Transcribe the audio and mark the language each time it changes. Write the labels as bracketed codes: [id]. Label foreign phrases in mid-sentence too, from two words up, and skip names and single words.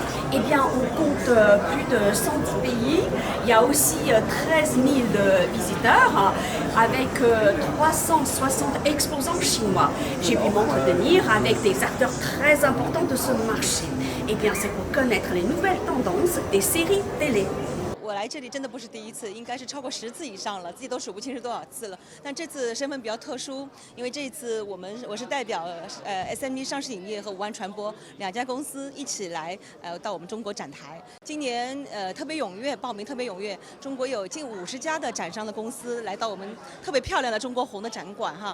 [fr] Eh bien on compte plus de 110 pays, il y a aussi 13 000 visiteurs avec 360 exposants chinois. J'ai pu m'entretenir avec des acteurs très importants de ce marché. Eh bien c'est pour connaître les nouvelles tendances des séries télé. [zh] 我来这里真的不是第一次，应该是超过10次以上了，自己都数不清是多少次了。但这次身份比较特殊，因为这一次我是代表SME 上市影业和五万传播2家公司一起来到我们中国展台。今年特别踊跃，报名特别踊跃，中国有近50家的展商的公司来到我们特别漂亮的中国红的展馆哈。